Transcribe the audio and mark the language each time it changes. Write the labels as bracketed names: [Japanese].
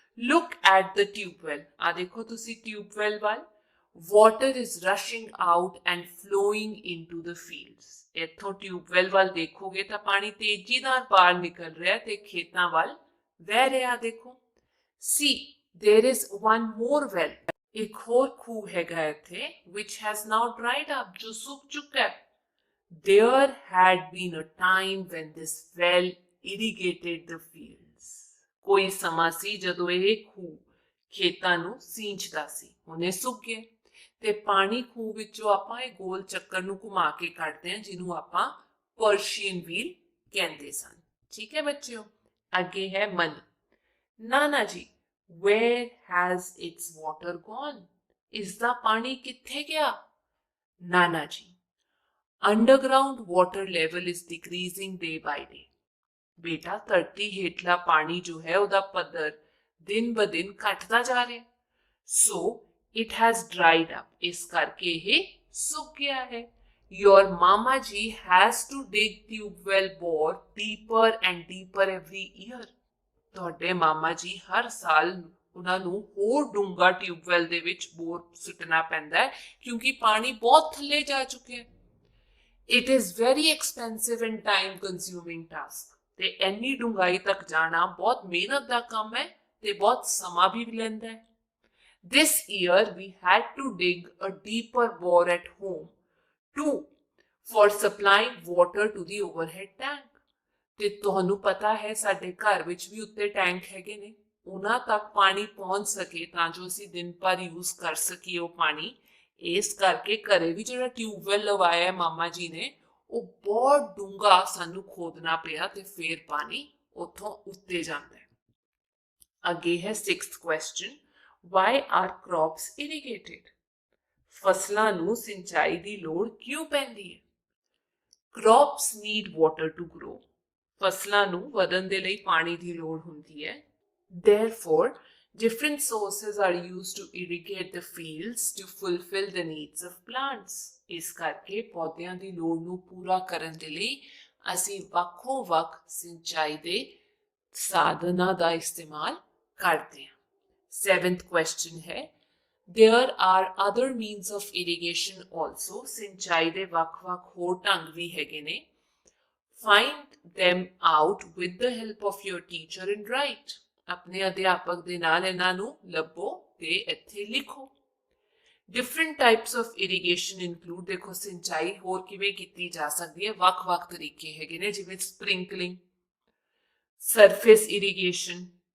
[English] Look at the tubewell। [Punjabi] ਆ ਦੇਖੋ ਤੁਸੀਂ ਟਿਊਬਵੈਲ ਵੱਲ। [English] Water is rushing out and flowing into the fields। [Punjabi] ਇੱਥੋਂ ਟਿਊਬਵੈਲ ਵੱਲ ਦੇਖੋਗੇ ਤਾਂ ਪਾਣੀ ਤੇਜ਼ੀ ਨਾਲ ਬਾਹਰ ਨਿਕਲ ਰਿਹਾ ਤੇ ਖੇਤਾਂ ਵੱਲ ਵਹਿ ਰਿਹਾ ਦੇਖੋ। [English] See, there is one more well। [Punjabi] ਇੱਕ ਹੋਰ ਖੂਹ ਹੈਗਾ ਇੱਥੇ [English] which has now dried up, [Punjabi] ਜੋ ਸੁੱਕ ਚੁੱਕਾ ਹੈ। [English] There had been a time when this well irrigated the fields। [Punjabi] ਕੋਈ ਸਮਾਂ ਸੀ ਜਦੋਂ ਇਹ ਖੂਹ ਖੇਤਾਂ ਨੂੰ ਸਿੰਚਦਾ ਸੀ, ਹੁਣ ਇਹ ਸੁੱਕ ਗਿਆ ਤੇ ਪਾਣੀ ਖੂਹ ਵਿੱਚੋਂ ਆਪਾਂ ਇਹ ਗੋਲ ਚੱਕਰ ਨੂੰ ਘੁਮਾ ਕੇ ਕੱਢਦੇ ਹਾਂ ਜਿਹਨੂੰ ਆਪਾਂ ਪਰਸ਼ੀਅਨ ਵੀਲ ਕਹਿੰਦੇ ਸਨ। ਠੀਕ ਹੈ ਬੱਚਿਓ। ਅੱਗੇ ਹੈ money, Nana ji [English] where has its water gone? [Punjabi] ਇਸ ਦਾ ਪਾਣੀ ਕਿੱਥੇ ਗਿਆ? [English] ਨਾਨਾ ਜੀ, underground water level is decreasing day by day। [Punjabi] ਬੇਟਾ ਧਰਤੀ ਹੇਠਲਾ ਪਾਣੀ ਜੋ ਹੈ ਉਹਦਾ ਪੱਧਰ ਦਿਨ ਬ ਦਿਨ ਘਟਦਾ ਜਾ ਰਿਹਾ। [English] So it has dried up। [Punjabi] ਇਸ ਕਰਕੇ ਇਹ ਸੁੱਕ ਗਿਆ ਹੈ। [English] Your mama ji has to dig tube well bore deeper and deeper every year। [Punjabi] ਤੁਹਾਡੇ ਮਾਮਾ ਜੀ ਹਰ ਸਾਲ ਉਹਨਾਂ ਨੂੰ ਹੋਰ ਡੂੰਘਾ ਟਿਊਬਵੈਲ ਦੇ ਵਿੱਚ ਬੋਰ ਸੁੱਟਣਾ ਪੈਂਦਾ ਹੈ ਕਿਉਂਕਿ ਪਾਣੀ ਬਹੁਤ ਥੱਲੇ ਜਾ ਚੁੱਕਿਆ ਹੈ। [English] It is very expensive and time consuming task। [Punjabi] ਤੇ ਇੰਨੀ ਡੂੰਘਾਈ ਤੱਕ ਜਾਣਾ ਬਹੁਤ ਮਿਹਨਤ ਦਾ ਕੰਮ ਹੈ ਤੇ ਬਹੁਤ ਸਮਾਂ ਵੀ ਲੈਂਦਾ ਹੈ। [English] This year we had to dig a deeper bore at home too for supplying water to the overhead tank। [Punjabi] ਤੇ ਤੁਹਾਨੂੰ ਪਤਾ ਹੈ ਸਾਡੇ ਘਰ ਵਿੱਚ ਵੀ ਉੱਤੇ ਟੈਂਕ ਹੈਗੇ ਨੇ, ਉਹਨਾਂ ਤੱਕ ਪਾਣੀ ਪਹੁੰਚ ਸਕੇ ਤਾਂ ਜੋ ਅਸੀਂ ਦਿਨ ਭਰ ਯੂਜ਼ ਕਰ ਸਕੀਏ ਉਹ ਪਾਣੀ। ਇਸ ਕਰਕੇ ਘਰੇ ਵੀ ਜਿਹੜਾ ਟਿਊਬਵੈਲ ਲਵਾਇਆ ਮਾਮਾ ਜੀ ਨੇ ਉਹ ਬਹੁਤ ਡੂੰਘਾ ਸਾਨੂੰ ਖੋਦਣਾ ਪਿਆ ਤੇ ਫਿਰ ਪਾਣੀ ਉੱਥੋਂ ਉੱਤੇ ਜਾਂਦਾ ਹੈ। ਅੱਗੇ ਹੈ [English] 6th question, why are crops irrigated? [Punjabi] ਫਸਲਾਂ ਨੂੰ ਸਿੰਚਾਈ ਦੀ ਲੋੜ ਕਿਉਂ ਪੈਂਦੀ ਹੈ? [English] Crops need water to grow। [Punjabi] ਫਸਲਾਂ ਨੂੰ ਵਧਣ ਦੇ ਲਈ ਪਾਣੀ ਦੀ ਲੋੜ ਹੁੰਦੀ ਹੈ। [English] Therefore, different sources are used to irrigate the fields to fulfill the needs of plants। [Punjabi] ਇਸ ਕਰਕੇ ਪੌਦਿਆਂ ਦੀ ਲੋੜ ਨੂੰ ਪੂਰਾ ਕਰਨ ਦੇ ਲਈ ਅਸੀਂ ਵੱਖੋ-ਵੱਖ ਸਿੰਚਾਈ ਦੇ ਸਾਧਨਾਂ ਦਾ ਇਸਤੇਮਾਲ ਕਰਦੇ ਹਾਂ। [English] 7th question ਹੈ, there are other means of irrigation also। [Punjabi] ਸਿੰਚਾਈ ਦੇ ਵੱਖ-ਵੱਖ ਹੋਰ ਢੰਗ ਵੀ ਹੈਗੇ ਨੇ। [English] Find them out with the help of your teacher and write। [Punjabi] ਆਪਣੇ ਅਧਿਆਪਕ ਦੇ ਨਾਲ ਇਹਨਾਂ ਨੂੰ ਲੱਭੋ ਤੇ ਇੱਥੇ ਲਿਖੋ। [English] Different types of irrigation include, [Punjabi] ਦੇਖੋ ਸਿੰਚਾਈ ਹੋਰ ਕਿਵੇਂ ਕੀਤੀ ਜਾ ਸਕਦੀ ਹੈ, ਵੱਖ-ਵੱਖ ਤਰੀਕੇ ਹੈਗੇ ਨੇ ਜਿਵੇਂ ਸਪ੍ਰਿੰਕਲਿੰਗ, ਸਰਫੇਸ ਇਰੀਗੇਸ਼ਨ।